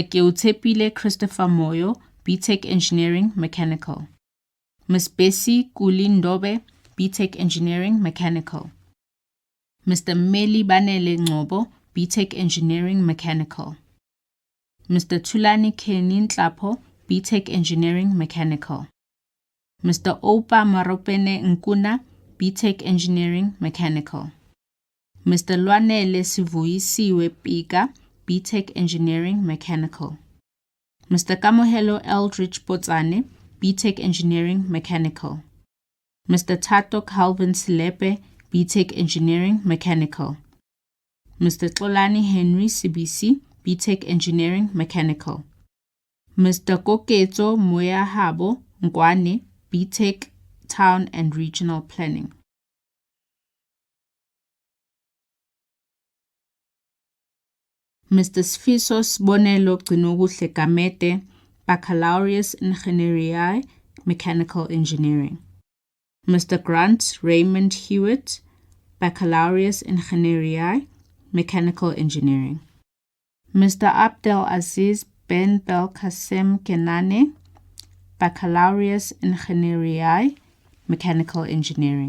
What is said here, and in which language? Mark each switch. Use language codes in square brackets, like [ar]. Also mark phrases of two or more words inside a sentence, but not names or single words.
[en] Keutepile Christopher Moyo, BTech Engineering Mechanical. Ms. Bessie Kulindobe, BTech Engineering Mechanical. Mr. Meli Banele Ngobo, BTech Engineering Mechanical. Mr. Tulani Kenin Tlapo, BTech Engineering Mechanical. Mr. Opa Maropene Nkuna, BTech Engineering Mechanical. Mr. Lwanele Sivuisiwe Pika, BTech Engineering Mechanical. Mr. Kamohelo Eldridge Potsane, BTech Engineering Mechanical. Mr. Tato Calvin Silepe, BTech Engineering Mechanical. Mr. Xolani Henry Sibisi, BTech Engineering Mechanical. Mr. Koketso Moyahabo Ngwane, BTech Town and Regional Planning. Mr. Sfiso Sibonelo Gcinokuhle Gamete, Baccalaureus Ingenieur Mechanical Engineering. Mr. Grant Raymond Hewitt, Baccalaureus Ingenieur Mechanical Engineering. Mr. Abdel Aziz Ben Belkacem Kenane, Baccalaureus Ingenieur Mechanical Engineering.